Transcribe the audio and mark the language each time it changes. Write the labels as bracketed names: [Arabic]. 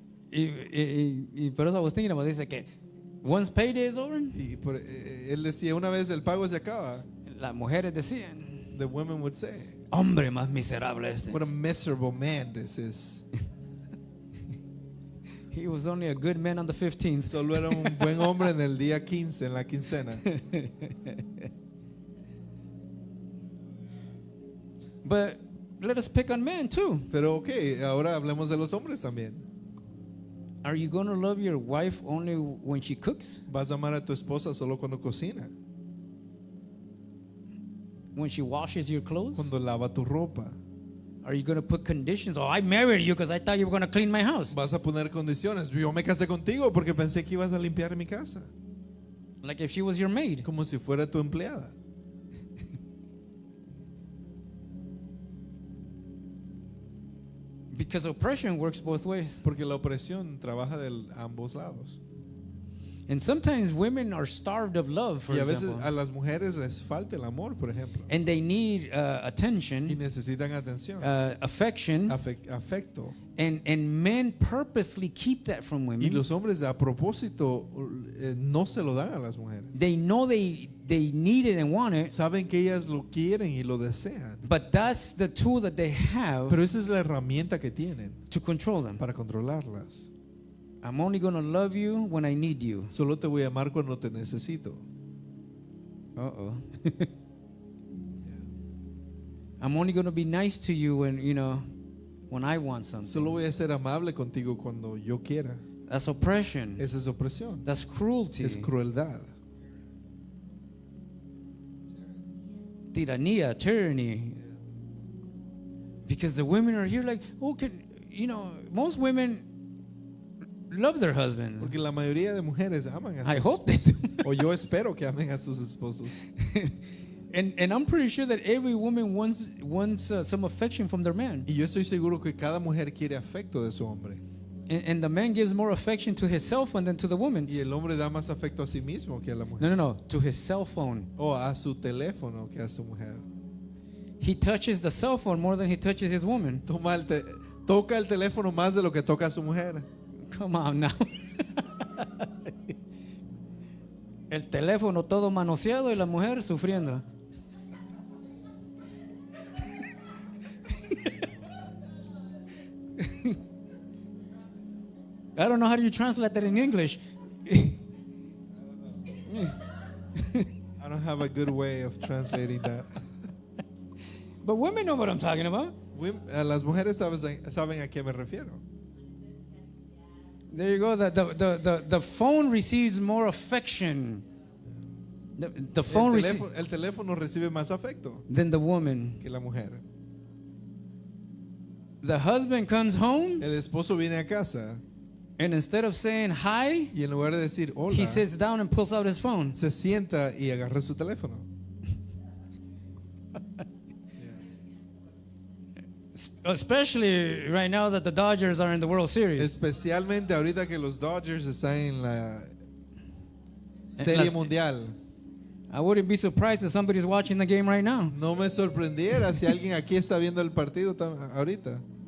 [Spanish] y por eso [English] I was thinking about, [Spanish] dice que [English] once payday is over, [Spanish] él decía, una vez el pago se acaba, las mujeres decían, [English] the women would say, [Spanish] hombre más miserable este. [English] what a miserable man this is. He was only a good man on the 15th. [Spanish] Solo era un buen hombre en el día 15, en la quincena. [English] But let us pick on men too. [Spanish] Pero ok, ahora hablemos de los hombres también. [English] Are you going to love your wife only when she cooks? [Spanish] ¿Vas a amar a tu esposa solo cuando cocina? [English] When she washes your clothes? [Spanish] Cuando lava tu ropa. [English] Are you going to put conditions? Oh, I married you because I thought you were going to clean my house. [Spanish] Vas a poner condiciones. Yo me casé contigo porque pensé que ibas a limpiar mi casa. [English] Like if she was your maid. [Spanish] Como si fuera tu empleada. [English] Because oppression works both ways. [Spanish] Porque la opresión trabaja de ambos lados. [English] And sometimes women are starved of love, for [Spanish] Y a veces [English] example. [Spanish] a las mujeres les falta el amor, por ejemplo. [English] And they need [Spanish] Y [English] attention, [Spanish] necesitan atención, [English] affection. [Spanish] afecto. [English] And men purposely keep that from [Spanish] Y [English] women. [Spanish] los hombres a propósito no se lo dan a las mujeres. [English] They know they need it and want it, [Spanish] Saben que ellas lo quieren y lo desean. [English] but that's the tool that they have [Spanish] Pero esa es la herramienta que tienen [English] to control them. [Spanish] para controlarlas. [English] I'm only going to love you when I need you. [Spanish] Solo te voy a amar cuando te necesito. Uh-oh. [English] I'm only going to be nice to you when I want something. [Spanish] Solo voy a ser amable contigo cuando yo quiera. [English] That's oppression. [Spanish] Esa es opresión. [English] That's cruelty. [Spanish] Es crueldad. Tiranía, tyranny. [English] Because the women are here like, most women love their husbands. [Spanish] Porque la mayoría de mujeres aman a [English] I [Spanish] sus [English] hope they do. [Spanish] O yo espero que amen a sus esposos. [English] And I'm pretty sure that every woman wants some affection from their man. [Spanish] Y yo estoy seguro que cada mujer quiere afecto de su hombre. [English] And the man gives more affection to his cell phone than to the woman. [Spanish] Y el hombre da más afecto a sí mismo que a la mujer. [English] No, to his cell phone. [Spanish] O a su teléfono que a su mujer. [English] He touches the cell phone more than he touches his woman. [Spanish] Toca el teléfono más de lo que toca a su mujer. [English] Come on now. [Spanish] El teléfono todo manoseado y la mujer sufriendo. [English] I don't know how do you translate that in English. I don't have a good way of translating that. But women know what I'm talking about. [Spanish] Las mujeres saben a qué me refiero. [English] There you go. The phone receives more affection. The phone [Spanish] El teléfono recibe más afecto [English] than the woman. [Spanish] que la mujer. [English] The husband comes home, [Spanish] El esposo viene a casa [English] and instead of saying hi, [Spanish] y en lugar de decir hola, [English] he sits down and pulls out his phone. [Spanish] se sienta y agarra su teléfono. [English] Especially right now that the Dodgers are in the World Series. [Spanish] Especialmente ahorita que los Dodgers están en la Serie Mundial. [English] I wouldn't be surprised if somebody's watching the game right now. [Spanish] No me sorprendiera si alguien aquí está viendo el partido ahorita.